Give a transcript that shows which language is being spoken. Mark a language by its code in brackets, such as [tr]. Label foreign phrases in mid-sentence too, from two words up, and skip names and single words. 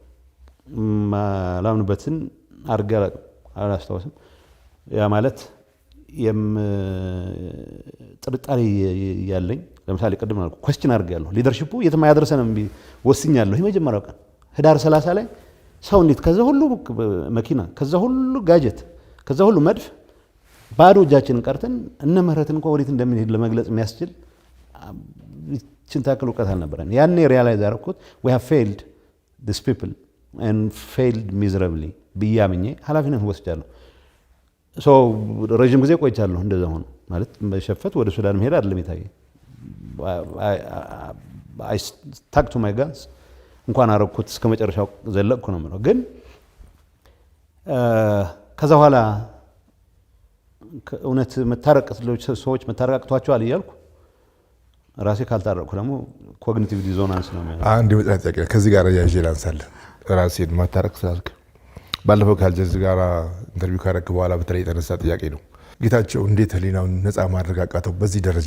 [am] ማላምንበትን አድርጌ አላስታውስም። ያ ማለት ጥርጣሬ ያለኝ ለምሳሌ ቅድም አልኩ ኮስችን አድርጌያለሁ። ሊደርሺፑ የትም አያደርሰንም ወስኛለሁ። የመጀመሪያው ቀን ህዳር 30 ላይ ሰው እንዴት ከዛ ሁሉ መኪና ከዛ ሁሉ ጋጀት ከዛ ሁሉ መድፍ ባዶ እጃችንን ቀርተን እነ ምህረትን እንኳን ወዴት እንደምንሄድ ለመግለጽ የሚያስችል ታክል እውቀት አልነበረን። ያኔ ሪያላይዝ አደረኩት [en] we have failed these people and failed miserably [am] ብዬ አምኜ ኃላፊነት ወስጃለሁ። ረዥም ጊዜ ቆይቻለሁ እንደዛ ሆኖ ማለት በሸፈት ወደ ሱዳን መሄድ አይደለም የታየኝ። [en] I stuck to my guns [am] እንኳን አረኩት እስከ መጨረሻው ዘለቅኩ ነው የምለው። ግን ከዛ በኋላ እውነት መታረቅ ሰዎች መታረቅ አቅቷቸዋል እያልኩ ራሴ ካልታረቅኩ ደግሞ [en] cognitive dissonance [am] ነው የሚሆነው። አንድ የመጨረሻ ጥያቄ ከዚህ ጋር ያይዤ ላንሳለህ። ራሴን ማታረቅ ስላልክ ባለፈው ከአልጀዚራ ጋር ኢንተርቪው ካረክ በኋላ በተለይ የተነሳ ጥያቄ ነው። ጌታቸው እንዴት ህሊናውን ነፃ ማድረግ አቃተው በዚህ ደረጃ?